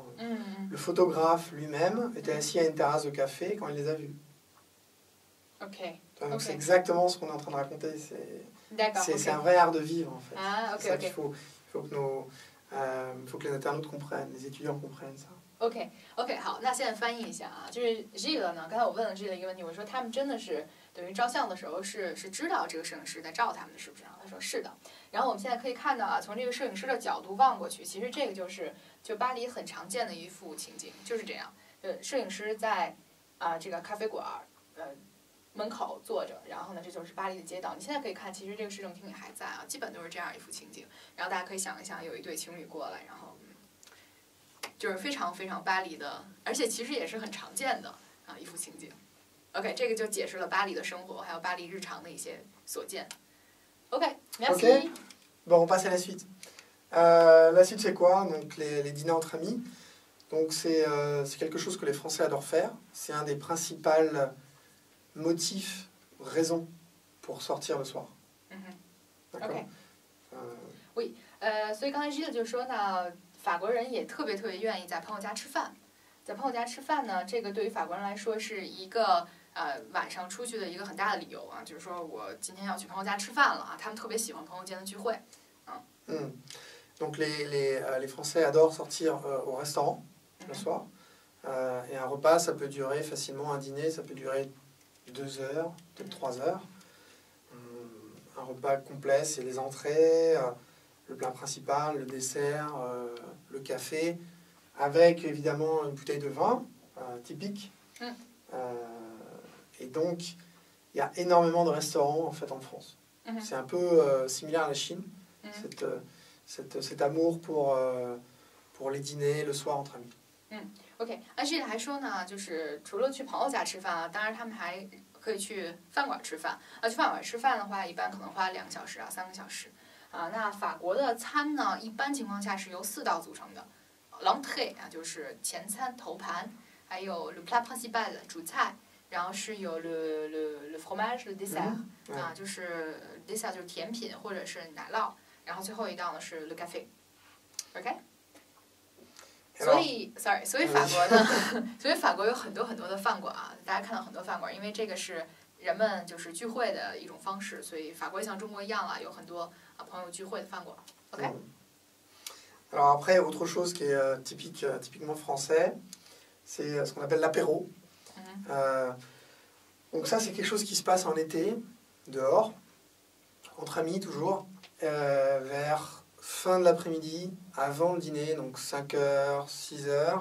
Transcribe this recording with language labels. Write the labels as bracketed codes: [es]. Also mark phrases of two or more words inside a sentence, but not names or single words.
[fr] Le photographe lui-même était assis à une terrasse de café quand il les a vus. Ok. Donc c'est exactement ce qu'on est en train de raconter. C'est un vrai art de vivre en fait. Ah, ok, c'est ça qu'il faut que Il faut que les internautes comprennent, les étudiants comprennent ça. [zh] OK， 好，那现在翻译一下啊，就是 Gilles 呢，刚才我问了 Gilles 一个问题，我说他们真的是等于照相的时候是知道这个摄影师在照他们的，是不是？他说是的。然后我们现在可以看到啊，从这个摄影师的角度望过去，其实这个就巴黎很常见的一幅情景，就是这样。摄影师在这个咖啡馆门口坐着，然后呢，这就是巴黎的街道。你现在可以看，其实这个市政厅也还在啊，基本都是这样一幅情景。然后大家可以想一想，有一对情侣过来，然后就是非常非常巴黎的，而且其实也是很常见的一幅情景。OK， 这个就解释了巴黎的生活，还有巴黎日常的一些所见。OK，merci。 [fr] OK. Bon, on passe à la suite. La suite, c'est quoi? Donc, les dîners entre amis. Donc, c'est quelque chose que les Français adorent faire. C'est un des principaux motifs, raisons pour sortir le soir. [zh] OK。所以刚才 Gilles 就说呢，法国人也特别愿意在朋友家吃饭。在朋友家吃饭呢，这个对于法国人来说是一个晚上出去的一个很大的理由啊，就是说我今天要去朋友家吃饭了啊，他们特别喜欢朋友间的聚会。 [fr] Donc les Français adorent sortir au restaurant le soir. Et un repas, ça peut durer facilement, un dîner, ça peut durer 2 heures, peut-être 3 heures. Un repas complet, c'est les entrées, le plat principal, le dessert, le café, avec évidemment une bouteille de vin typique. Et donc, il y a énormément de restaurants en fait en France. C'est un peu similaire à la Chine, cet amour pour les dîners le soir entre amis. [zh] OK， Gilles 还说呢，就是除了去朋友家吃饭啊，当然他们还可以去饭馆吃饭去饭馆吃饭的话，一般可能花2个小时3个小时那法国的餐呢，一般情况下是由4道组成的。 [fr] L'entrée [zh] 就是前餐头盘，还有 [fr] le plat principal [zh] 主菜，然后是有 [fr] le fromage le dessert [zh] 就是 dessert 就是甜品或者是奶酪，然后最后一道呢是 [fr] le café。 [zh] OK。所以法国呢，所以法国有很多的饭馆大家看到很多饭馆，因为这个是人们就是聚会的一种方式，所以法国也像中国一样有很多朋友聚会的饭馆。OK。 [fr] Alors après, autre chose qui est typiquement français, c'est ce qu'on appelle l'apéro. Donc ça, c'est quelque chose qui se passe en été, dehors, entre amis toujours, vers fin de l'après-midi, avant le dîner, donc 5h, 6h.